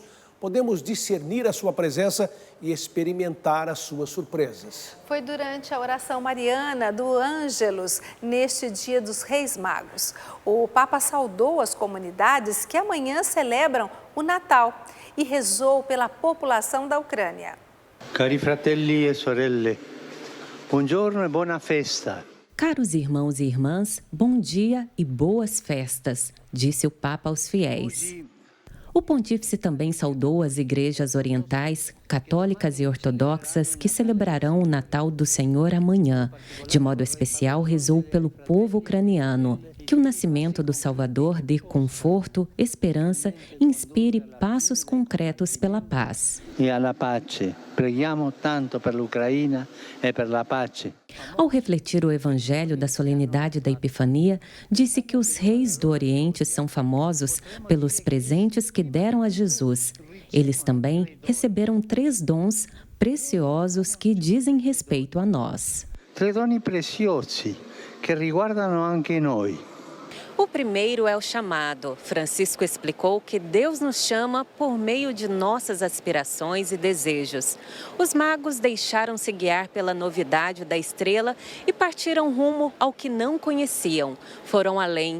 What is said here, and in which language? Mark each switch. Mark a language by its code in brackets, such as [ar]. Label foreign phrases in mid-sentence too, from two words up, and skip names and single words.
[pt] Podemos discernir a sua presença e experimentar as suas surpresas. Foi durante a oração mariana do Ângelus, neste dia dos Reis Magos. O Papa saudou as comunidades que amanhã celebram o Natal e rezou pela população da Ucrânia. [it] Cari fratelli e sorelle, buongiorno e buona festa. [pt] Caros irmãos e irmãs, bom dia e boas festas, disse o Papa aos fiéis. O pontífice também saudou as igrejas orientais, católicas e ortodoxas que celebrarão o Natal do Senhor amanhã. De modo especial, rezou pelo povo ucraniano. Que o nascimento do Salvador dê conforto, esperança e inspire passos concretos pela paz. [it] E alla pace. Preghiamo tanto per l'Ucraina e per la pace. [pt] Ao refletir o evangelho da solenidade da Epifania, disse que os reis do Oriente são famosos pelos presentes que deram a Jesus. Eles também receberam 3 dons preciosos que dizem respeito a nós. [it] 3 doni preziosi che riguardano anche noi. [pt] O primeiro é o chamado. Francisco explicou que Deus nos chama por meio de nossas aspirações e desejos. Os magos deixaram-se guiar pela novidade da estrela e partiram rumo ao que não conheciam. Foram além.